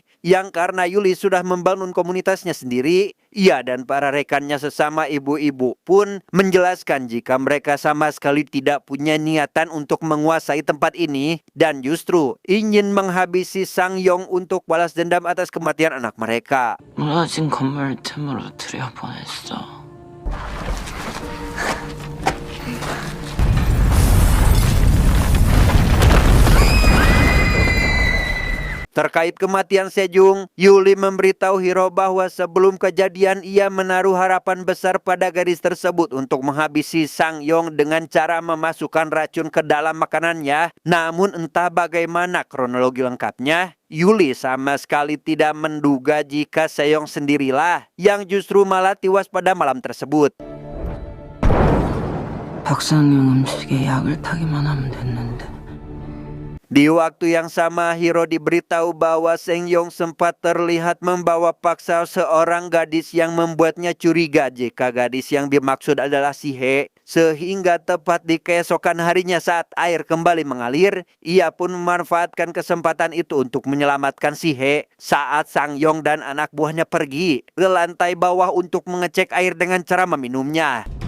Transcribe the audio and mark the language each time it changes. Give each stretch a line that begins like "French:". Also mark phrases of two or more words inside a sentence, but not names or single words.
Indonesian: Yang karena Yuli sudah membangun komunitasnya sendiri, ia dan para rekannya sesama ibu-ibu pun menjelaskan jika mereka sama sekali tidak punya niatan untuk menguasai tempat ini dan justru ingin menghabisi Sangyong untuk balas dendam atas kematian anak mereka.
Korean: 무너진 건물 틈으로 들여보냈어.
Indonesian: Terkait kematian Sejong, Yuli memberitahu Hiro bahwa sebelum kejadian ia menaruh harapan besar pada gadis tersebut untuk menghabisi Sangyong dengan cara memasukkan racun ke dalam makanannya. Namun entah bagaimana kronologi lengkapnya, Yuli sama sekali tidak menduga jika Sejong sendirilah yang justru malah tewas pada malam tersebut.
Korean: 박상용 음식에 약을 타기만 하면 됐는데.
Indonesian: Di waktu yang sama, Hiro diberitahu bahwa Sangyong sempat terlihat membawa paksa seorang gadis yang membuatnya curiga jika gadis yang dimaksud adalah si He. Sehingga tepat di keesokan harinya saat air kembali mengalir, ia pun memanfaatkan kesempatan itu untuk menyelamatkan si He saat Sangyong dan anak buahnya pergi ke lantai bawah untuk mengecek air dengan cara meminumnya.